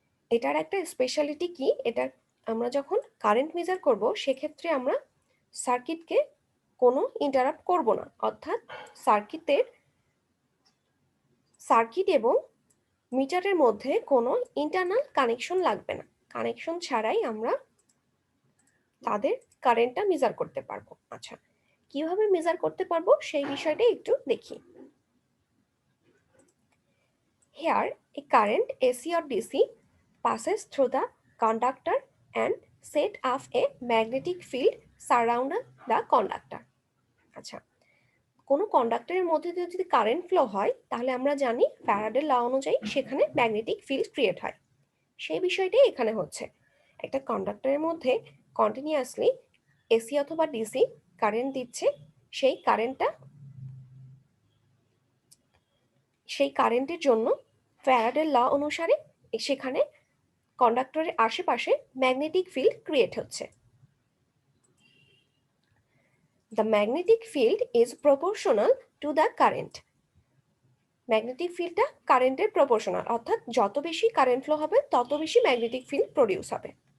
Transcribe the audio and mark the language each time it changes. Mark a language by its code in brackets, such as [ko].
[bn] এটার একটা স্পেশালিটি কি, এটা আমরা যখন কারেন্ট মেজার করব সেক্ষেত্রে আমরা সার্কিটকে কোনো ইন্টারাপ্ট করব না, অর্থাৎ সার্কিট এবং মিটারের মধ্যে কোনো ইন্টারনাল কানেকশন লাগবে না। কানেকশন ছাড়াই আমরা তাদের কারেন্টটা মেজার করতে পারবো। আচ্ছা, কিভাবে মেজার করতে পারবো সেই বিষয়টা একটু দেখি। [en] Here a current AC or DC passes through the conductor and set off a magnetic field surrounding the conductor. [bn] আচ্ছা, কোনো কন্ডাক্টরের মধ্যে দিয়ে যদি কারেন্ট ফ্লো হয় তাহলে আমরা জানি ফ্যারাডের ল অনুযায়ী সেখানে ম্যাগনেটিক ফিল্ড ক্রিয়েট হয়। সেই বিষয়টাই এখানে হচ্ছে, একটা কন্ডাক্টরের মধ্যে কন্টিনিউয়াসলি এসি অথবা ডিসি কারেন্ট দিচ্ছে, সেই কারেন্টের জন্য ফ্যারাডের ল অনুসারে সেখানে কন্ডাক্টরের আশেপাশে ম্যাগনেটিক ফিল্ড ক্রিয়েট হচ্ছে। [en] The magnetic field is proportional to the current. [bn] Magnetic ফিল্ডটা কারেন্টের প্রপোর্শনাল, অর্থাৎ যত বেশি কারেন্ট ফ্লো হবে তত বেশি ম্যাগনেটিক ফিল্ড প্রডিউস হবে।